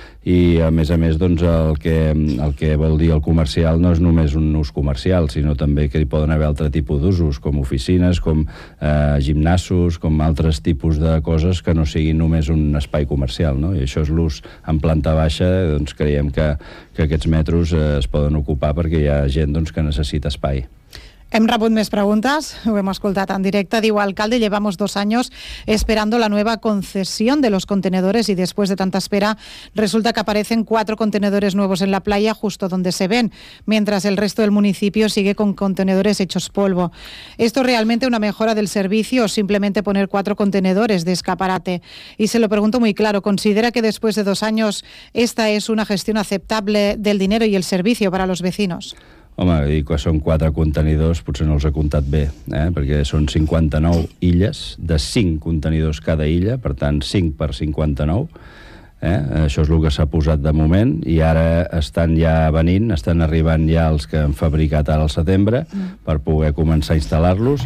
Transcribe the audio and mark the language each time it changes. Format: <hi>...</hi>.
<ca>I a més doncs, el que vol dir el comercial no és només un ús comercial, sinó també que hi poden haver altre tipus d'usos, com oficines, com gimnasos, com altres tipus de coses que no siguin només un espai comercial, no? I això és l'ús en planta baixa, doncs creiem que aquests metros es poden ocupar perquè hi ha gent doncs, que necessita espai. Hem rebut més preguntes, ho hem escoltat en directe.</ca> <es>Diu, alcalde, llevamos 2 años esperando la nueva concesión de los contenedores y después de tanta espera resulta que aparecen 4 contenedores nuevos en la playa justo donde se ven, mientras el resto del municipio sigue con contenedores hechos polvo. ¿Esto realmente una mejora del servicio o simplemente poner 4 contenedores de escaparate? Y se lo pregunto muy claro, ¿considera que después de 2 años esta es una gestión aceptable del dinero y el servicio para los vecinos?</es> <ca>Home, i quan són 4 contenidors, potser no els ha comptat bé, perquè són 59 illes, de 5 contenidors cada illa, per tant, 5 per 59, això és el que s'ha posat de moment, i ara estan ja venint, estan arribant ja els que han fabricat ara al setembre per poder començar a instal·lar-los.</ca>